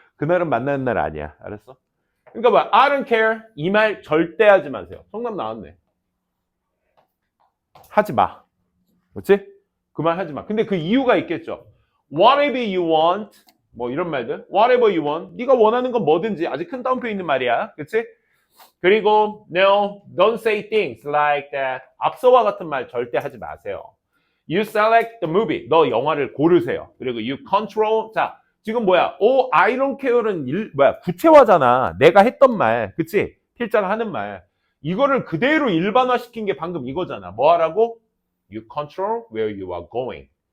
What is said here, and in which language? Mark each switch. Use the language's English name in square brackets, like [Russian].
[Korean] 그날은 만나는 날 아니야. 알았어? 그러니까 뭐 [English] I don't care [Korean] 이 말 절대 하지 마세요. 성남 나왔네. 하지 마. 그렇지? 그 말 하지 마. 근데 그 이유가 있겠죠. [English] Whatever you want [Korean] 뭐 이런 말들. Whatever you want 네가 원하는 건 뭐든지 아주 큰 따옴표 있는 말이야. 그렇지? [English] 그리고 no, don't say things like that. [Korean] 앞서와 같은 말 절대 하지 마세요. [English] You select the movie. [Korean] 너 영화를 고르세요. [English] 그리고 you control. [Korean] 자, 지금 뭐야? [English] I don't care [Korean] 는 구체화잖아. 내가 했던 말. 그치? 필자가 하는 말. 이거를 그대로 일반화시킨 게 방금 이거잖아. 뭐 하라고? [English] You control where you are going.